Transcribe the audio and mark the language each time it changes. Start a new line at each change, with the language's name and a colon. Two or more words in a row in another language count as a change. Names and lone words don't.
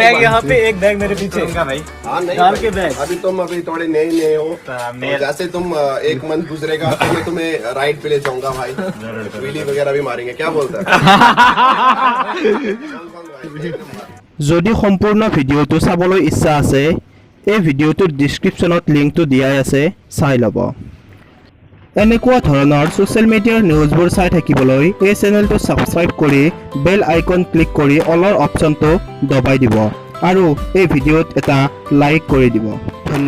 Hindi: बैग यहाँ पे, एक बैग मेरे पीछे भाई। हाँ नहीं डाल के बैग। अभी तुम थोड़े नए हो, जैसे तुम एक मंथ गुजरेगा तो मैं तुम्हें राइड पे ले जाऊंगा भाई, व्हीली वगैरह भी मारेंगे, क्या बोलता है?
Assamese: যদি সম্পূৰ্ণ ভিডিঅ'টো চাবলৈ ইচ্ছা আছে, এই ভিডিঅ'টোৰ ডিছক্ৰিপশ্যনত লিংকটো দিয়াই আছে, চাই ল'ব। এনেকুৱা ধৰণৰ ছ'চিয়েল মিডিয়াৰ নিউজবোৰ চাই থাকিবলৈ এই চেনেলটো ছাবস্ক্ৰাইব কৰি বেল আইকন ক্লিক কৰি অলৰ অপশ্যনটো দবাই দিব আৰু এই ভিডিঅ'ত এটা লাইক কৰি দিব।